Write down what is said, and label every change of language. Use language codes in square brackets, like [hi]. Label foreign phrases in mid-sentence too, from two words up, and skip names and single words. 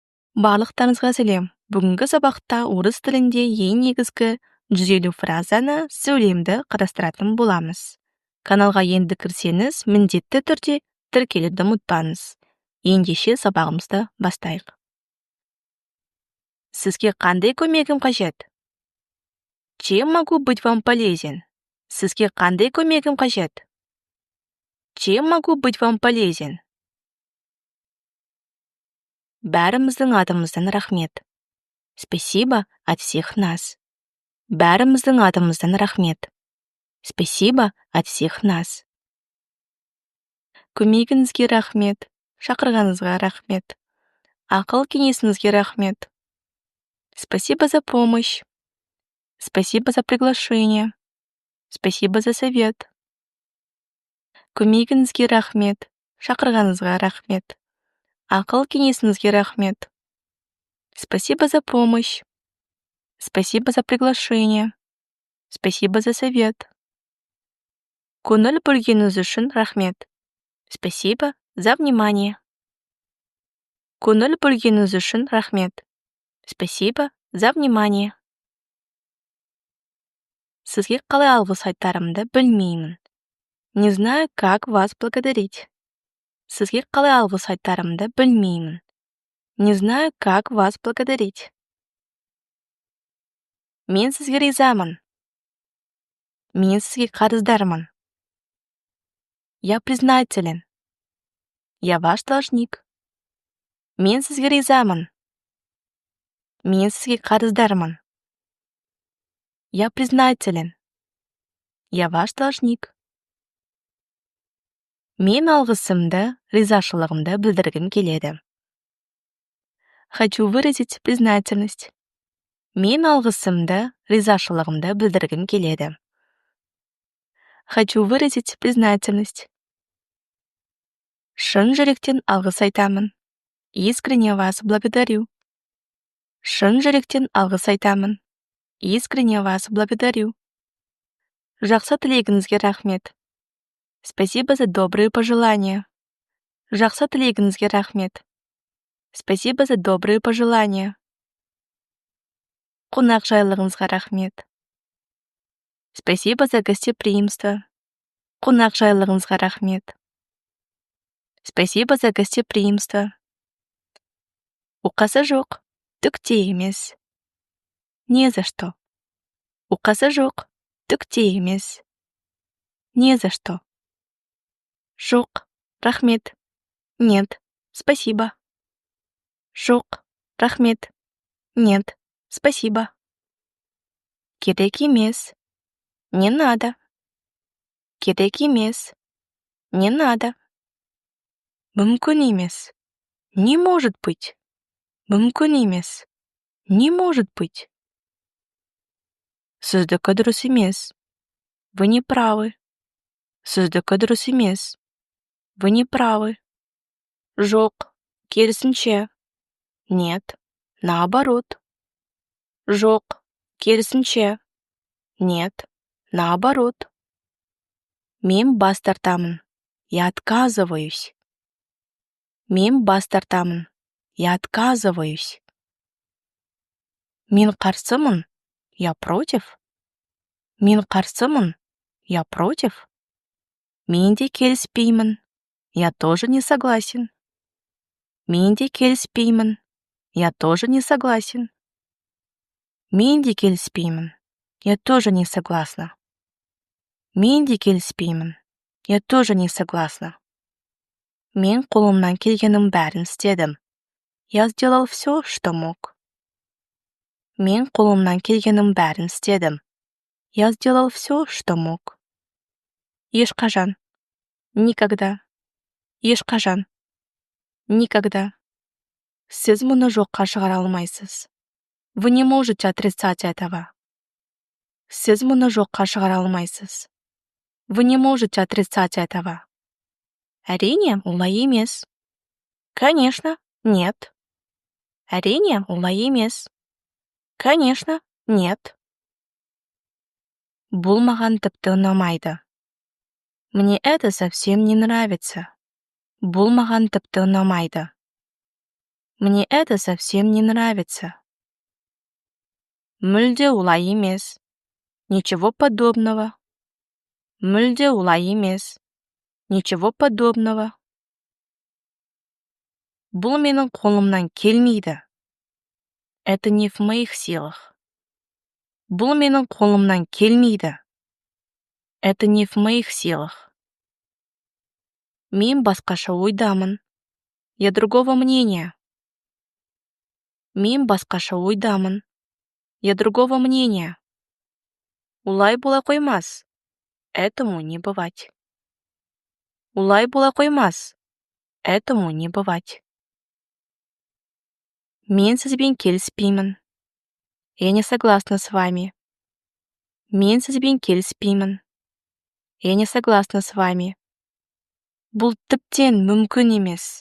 [kk] Барлықтарыңызға сәлем. Бүгінгі сабақта орыс тілінде ең негізгі 150 фразаны сөйлемді қарастыратын боламыз. Каналға енді кірсеңіз, міндетті түрде тіркелуді ұмытпаңыз. Ендеше сабағымызды бастайық. Сізге қандай көмегім қажет? [ru] Чем могу быть вам полезен? [kk] Сізге қандай көмегім қажет? [ru] Чем могу быть вам полезен? [kk] Бәріміздің атымыздан рахмет. [ru] Спасибо от всех нас. [kk] Бәріміздің атымыздан рахмет. [ru] Спасибо от всех нас. [kk] Көмегіңізге рахмет. Шақырғаныңызға рахмет. Ақыл кеңесіңізге рахмет. [ru] Спасибо за помощь. Спасибо за приглашение. Спасибо за совет. [kk] Көмегіңізге рахмет. Шақырғаныңызға рахмет. Ақыл кеңесіңізге рахмет. [ru] Спасибо за помощь. Спасибо за приглашение. Спасибо за совет. [kk] Көңіл бөлгеніңіз үшін рахмет. [ru] Спасибо за внимание. [kk] Көңіл бөлгеніңіз үшін рахмет. [ru] Спасибо за внимание. [kk] Сізге қалай алғыс айтарымды білмеймін. [ru] Не знаю, как вас благодарить. [kk] Сізге қалай алғыс айтарымды білмеймін. [ru] Не знаю, как вас благодарить. [kk] Мен сізге ризамын. Мен сізге қарыздармын. [ru] Я признателен. Я ваш должник. [kk] Мен сізге ризамын. Мен сізге қарыздармын. [ru] Я признателен. Я ваш должник. [kk] Мен алғысымды, ризашылығымды білдіргім келеді. [ru] Хочу выразить признательность. [kk] Мен алғысымды, ризашылығымды білдіргім келеді. [ru] Хочу выразить признательность. [kk] Шын жүректен алғыс айтамын. [ru] Искренне вас благодарю. [kk] Шын жүректен алғыс айтамын. [ru] Искренне вас благодарю. [kk] Жақсы тілегіңізге рахмет. [ru] Спасибо за добрые пожелания. [kk] Жақсы тілегіңізге рахмет. [ru] Спасибо за добрые пожелания. [kk] Қонақжайлығыңызға рахмет. [ru] Спасибо за гостеприимство. [kk] Қонақжайлығыңызға рахмет. [ru] Спасибо за гостеприимство. [kk] Уқасы жоқ, түк те емес. [ru] Не за что. [kk] Уқасы жоқ, түк те емес. [ru] Не за что. [kk] Жоқ, рахмет. [ru] Нет, спасибо. [kk] Жоқ, рахмет. [ru] Нет, спасибо. [kk] Керек емес. [ru] Не надо. [kk] Керек емес. [ru] Не надо. [kk] Мүмкін емес. [ru] Не может быть. [kk] Мүмкін емес. [ru] Не может быть. [kk] Сіздікі дұрыс емес. [ru] Вы не правы. [kk] Сіздікі дұрыс емес. [ru] Вы не правы. [kk] Жоқ, керісінше. [ru] Нет, наоборот. [kk] Жоқ, керісінше. [ru] Нет, наоборот. [kk] Мен бас тартамын. [ru] Я отказываюсь. [kk] Мен бас тартамын. [ru] Я отказываюсь. [kk] Мен қарсымын. [ru] Я против. [kk] Мен қарсымын. [ru] Я против. [kk] Мен де келіспеймін. [ru] Я тоже не согласен. [kk] Мен де келіспеймін. [ru] Я тоже не согласен. [kk] Мен де келіспеймін. [ru] Я тоже не согласна. [kk] Мен де келіспеймін. [ru] Я тоже не согласна. [kk] Мен қолымнан келгеннің бәрін істедім. [ru] Я сделал все, что мог. [kk] Мен қолымнан келгеннің бәрін істедім. [ru] Я сделал все, что мог. [kk] Ешқашан. [ru] Никогда. Ешқашан. Никогда. [kk] Сіз мұны жоққа шығара алмайсыз. [ru] Вы не можете отрицать этого. [kk] Сіз мұны жоққа шығара алмайсыз. [ru] Вы не можете отрицать этого. [kk] Әрине, олай емес. [ru] Конечно, нет. [kk] Әрине, олай емес. [ru] Конечно, нет. [kk] Бұл маған тіпті ұнамайды. [ru] Мне это совсем не нравится. [kk] Бұл маған тіпті ұнамайды. [ru] Мне это совсем не нравится. [kk] мүлде олай емес. [ru] Ничего подобного. [kk] мүлде олай емес. [ru] Ничего подобного. [kk] Бұл менің қолымнан келмейді. [ru] Это не в моих силах. [kk] Бұл менің қолымнан келмейді. [ru] Это не в моих силах. [kk] Мен басқаша ойдамын. [ru] Я другого мнения. [kk] Мен басқаша ойдамын. [ru] Я другого мнения. [kk] Олай бола қоймас. [ru] Этому не бывать. [kk] Олай бола қоймас. [ru] Этому не бывать. [kk] Мен сізбен келіспеймін. [ru] Я не согласна с вами. [kk] Мен сізбен келіспеймін. [ru] Я не согласна с вами. [kk] Бұл тіптен мүмкін емес.